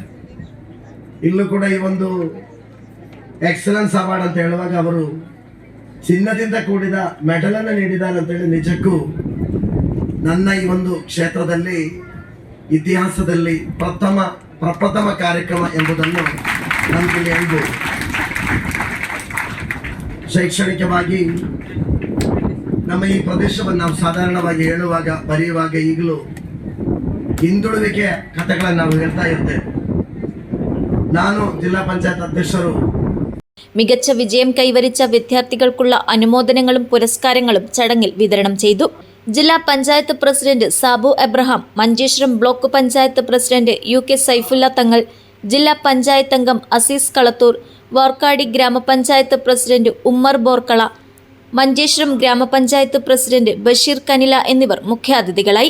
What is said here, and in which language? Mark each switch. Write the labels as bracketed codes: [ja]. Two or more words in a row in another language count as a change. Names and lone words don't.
[kn] ಇಲ್ಲೂ ಕೂಡ ಈ ಒಂದು [en] excellence award [kn] ಅಂತ ಹೇಳುವಾಗ ಅವರು ಚಿನ್ನದಿಂದ ಕೂಡಿದ ಮೆಡಲ್ ಅನ್ನು ನೀಡಿದ್ದಾರೆ ಅಂತೇಳಿ ನಿಜಕ್ಕೂ ನನ್ನ ಈ ಒಂದು ಕ್ಷೇತ್ರದಲ್ಲಿ ಇತಿಹಾಸದಲ್ಲಿ ಪ್ರಪ್ರಥಮ ಕಾರ್ಯಕ್ರಮ ಎಂಬುದನ್ನು ನನಗೆ ಹೇಳ್ಬೋದು. ಶೈಕ್ಷಣಿಕವಾಗಿ ನಮ್ಮ ಈ ಪ್ರದೇಶವನ್ನು ನಾವು ಸಾಧಾರಣವಾಗಿ ಹೇಳುವಾಗ ಬರೆಯುವಾಗ ಈಗಲೂ ಹಿಂದುಳುವಿಕೆಯ ಕಥೆಗಳನ್ನು ನಾವು ಹೇಳ್ತಾ ಇರ್ತೇವೆ. ನಾನು ಜಿಲ್ಲಾ ಪಂಚಾಯತ್ ಅಧ್ಯಕ್ಷರು. [ml] മികച്ച വിജയം കൈവരിച്ച വിദ്യാർത്ഥികൾക്കുള്ള അനുമോദനങ്ങളും പുരസ്കാരങ്ങളും ചടങ്ങിൽ വിതരണം ചെയ്തു. ജില്ലാ പഞ്ചായത്ത് പ്രസിഡന്റ് സാബു എബ്രഹാം, മഞ്ചേശ്വരം ബ്ലോക്ക് പഞ്ചായത്ത് പ്രസിഡന്റ് UK സൈഫുല്ല തങ്ങൾ, ജില്ലാ പഞ്ചായത്ത് അംഗം അസീസ് കളത്തൂർ, വോർക്കാടി ഗ്രാമപഞ്ചായത്ത് പ്രസിഡന്റ് ഉമ്മർ ബോർക്കള, മഞ്ചേശ്വരം ഗ്രാമപഞ്ചായത്ത് പ്രസിഡന്റ് ബഷീർ കനില എന്നിവർ മുഖ്യാതിഥികളായി.